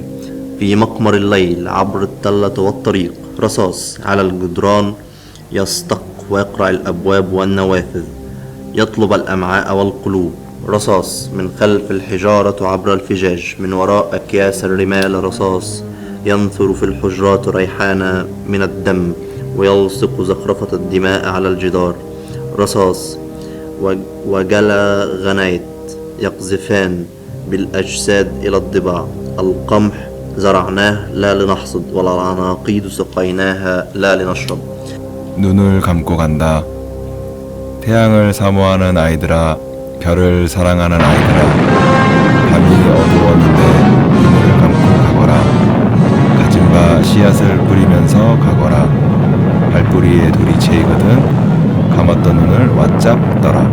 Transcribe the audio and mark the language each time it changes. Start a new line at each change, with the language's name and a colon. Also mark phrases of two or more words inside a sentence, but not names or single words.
Arabic: في مقمر الليل عبر التلة والطريق رصاص على الجدران يستق ويقرع الأبواب والنوافذ يطلب الأمعاء والقلوب رصاص من خلف الحجارة عبر الفجاج من وراء أكياس الرمال رصاص ينثر في الحجرات ريحانا من الدم ويلصق زخرفة الدماء على الجدار رصاص وجلا غنيت يقذفان بالأجساد إلى الضباع القمح زرعناه لا لنحصد ولا العناقيد سقيناها لا لنشرب
Korean: 눈을 감고 간다. 태양을 사모하는 아이들아, 별을 사랑하는 아이들아, 밤이 어두웠는데 눈을 감고 가거라. 가진 바 씨앗을 뿌리면서 가거라. 발뿌리에 돌이 채이거든 감았던 눈을 왔짝 떠라.